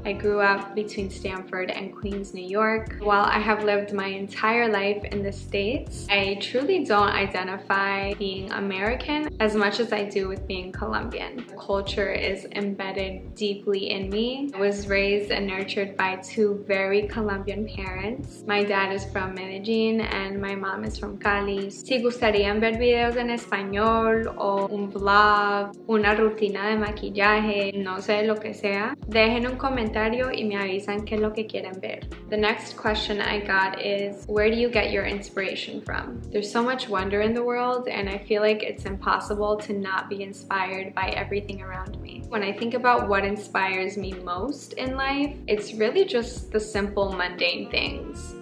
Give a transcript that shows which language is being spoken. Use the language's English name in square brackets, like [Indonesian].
[English] I grew up between Stanford and Queens, New York. While I have lived my entire life in the States, I truly don't identify being American as much as I do with being Colombian. Culture is embedded deeply in me. I was raised and nurtured by two very Colombian parents. My dad is from Medellin and my mom is from Cali. [Spanish] Si gustarían ver videos en español o un vlog, una rutina de maquillaje, no sé, lo que sea, dejen un comentario y me avisan qué es lo que quieren ver. [English] The next question I got is, where do you get your inspiration from? There's so much wonder in the world, and I feel like it's impossible to not be inspired by everything around me. When I think about what inspires me most in life, it's really just the simple, mundane things.